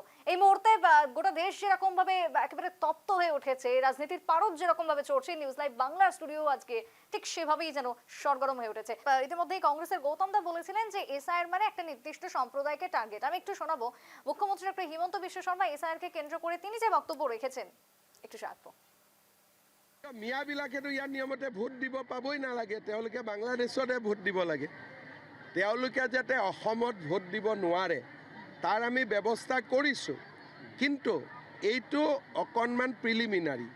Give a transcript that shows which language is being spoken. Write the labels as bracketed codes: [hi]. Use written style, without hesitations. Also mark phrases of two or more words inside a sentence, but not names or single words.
[bn] এই মুহূর্তে গোটা দেশ যেরকম ভাবে একেবারে তপ্ত হয়ে উঠেছে, রাজনীতির পারদ যেরকম ভাবে চলছে, নিউজ লাইভ বাংলার স্টুডিও আজকে ঠিক সেভাবেই যেন সরগরম হয়ে উঠেছে। ইতিমধ্যেই কংগ্রেসের গৌতম দা বলেছিলেন যে এসআইআর মানে একটা নির্দিষ্ট সম্প্রদায়কে টার্গেট। আমি একটু শোনাবো মুখ্যমন্ত্রী ডক্টর হিমন্ত বিশ্ব শর্মা এসআইআর কে কেন্দ্র করে তিনি যে বক্তব্য রেখেছেন, একটু শুনবো। [as] মিয়াবিলাকেতো ইয়াৰ নিয়মতে ভোট দিব পাবই নালাগে, তেওঁলোকে বাংলাদেশতে ভোট দিব লাগে। তেওঁলোকে যাতে অসমত ভোট দিব নোৱাৰে তাৰ আমি ব্যৱস্থা কৰিছোঁ, কিন্তু এইটো অকণমান প্ৰিলিমিনাৰী।